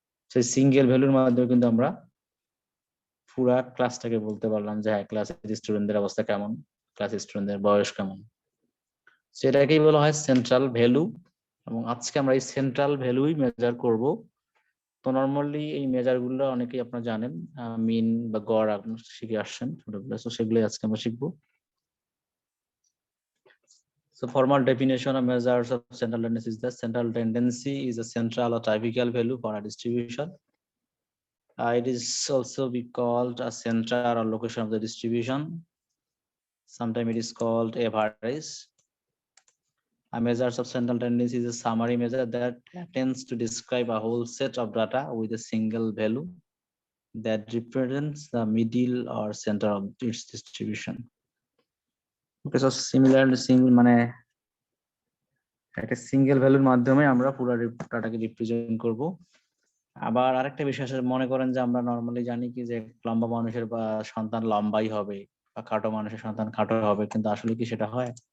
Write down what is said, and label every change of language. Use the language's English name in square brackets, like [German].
[Bangla] সেই সিঙ্গেল ভ্যালুর মাধ্যমে কিন্তু আমরা পুরা ক্লাসটাকে বলতে পারলাম যে হ্যাঁ, ক্লাসের স্টুডেন্টদের অবস্থা কেমন, ক্লাস স্টুডেন্টদের বয়স কেমন। সেটাকেই বলা হয় সেন্ট্রাল ভ্যালু। এবং আজকে আমরা এই সেন্ট্রাল ভ্যালুই মেজার করব। তো নর্মালি এই মেজার গুলো অনেকেই আপনারা জানেন, মিন বা গড় আপনারা শিখে আসছেন ছোটবেলায়, তো সেগুলোই আজকে আমরা শিখবো। [English] So formal definition of measures of central tendency is that central tendency is a central or typical value for a distribution. It is also be called a center or location of the distribution. Sometimes it is called average. A measure of central tendency is a summary measure that attempts to describe a whole set of data with a single value that represents the middle or center of its distribution. Okay, so similarly, [Bangla] মানে একটা single ভ্যালুর মাধ্যমে আমরা পুরো ডাটাকে represent করব। আবার আরেকটা বিষয় আছে, মনে করেন যে আমরা নর্মালি জানি কি যে লম্বা মানুষের বা সন্তান লম্বাই হবে বা খাটো মানুষের সন্তান খাটো হবে, কিন্তু আসলে কি সেটা হয়?